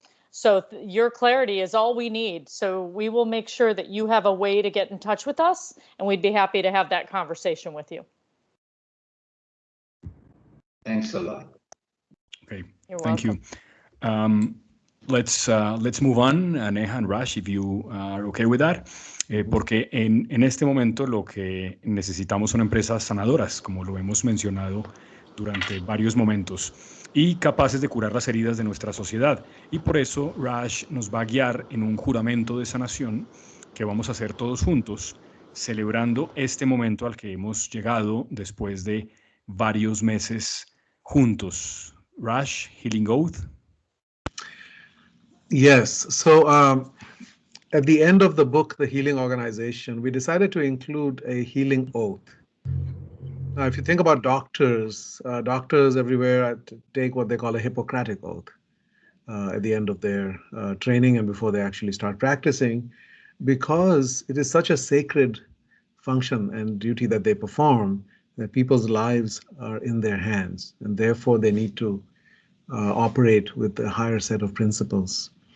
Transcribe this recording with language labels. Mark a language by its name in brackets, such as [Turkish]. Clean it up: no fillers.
[English] So your clarity is all we need. So we will make sure that you have a way to get in touch with us, and we'd be happy to have that conversation with you. Thanks a lot. Okay, You're thank welcome. you. Let's move on, Neha and Raj, if you are okay with that. [Spanish] Porque en este momento lo que necesitamos son empresas sanadoras, como lo hemos mencionado durante varios momentos, y capaces de curar las heridas de nuestra sociedad. Y por eso Raj nos va a guiar en un juramento de sanación que vamos a hacer todos juntos, celebrando este momento al que hemos llegado después de varios meses juntos. [English] Raj, Healing Oath. Yes. So at the end of the book, The Healing Organization, we decided to include a healing oath. Now, if you think about doctors everywhere take what they call a Hippocratic oath at the end of their training and before they actually start practicing, because it is such a sacred function and duty that they perform that people's lives are in their hands, and therefore they need to operate with a higher set of principles.